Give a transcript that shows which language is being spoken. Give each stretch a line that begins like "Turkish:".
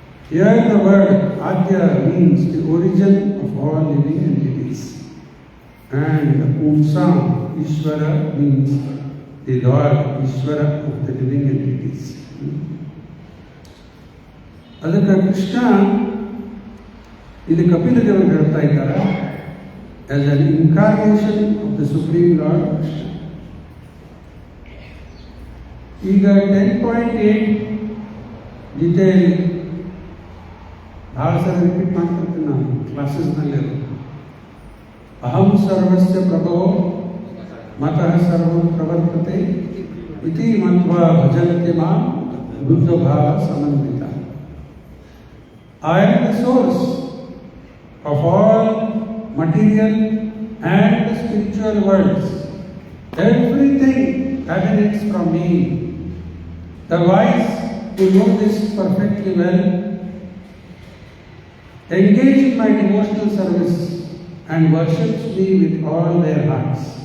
English: Here the word Adya means the origin of all living entities, and Umsam Ishvara means the Lord Ishvara of the living entities.
Kannada: ಅದಕ್ಕೆ ಕೃಷ್ಣ ಇಲ್ಲಿ ಕಪಿಲ ದೇವರು ಹೇಳ್ತಾ ಇದ್ದಾರೆ
English: as an incarnation of the Supreme Lord Krishna.
Kannada: ಈಗ 10.8 detail ಭಾಳ ಸಲ repeat ಮಾಡ್ತಿರ್ತೀನಿ ನಾನು ಕ್ಲಾಸಸ್ನಲ್ಲಿ.
Sanskrit: ಅಹಂ ಸರ್ವಸ್ಯ ಪ್ರಭೋ ಮತಃ ಸರ್ವಂ ಪ್ರವರ್ತತೆ ಇತಿ ಮತ್ವಾ ಭಜಂತೆ ಮಾಂ ಬುದ್ಧ ಭಾವ Samanvita.
English: I am the source of all material and spiritual worlds. Everything emanates from me. The wise who know this perfectly well engage in my devotional service and worships me with all their hearts.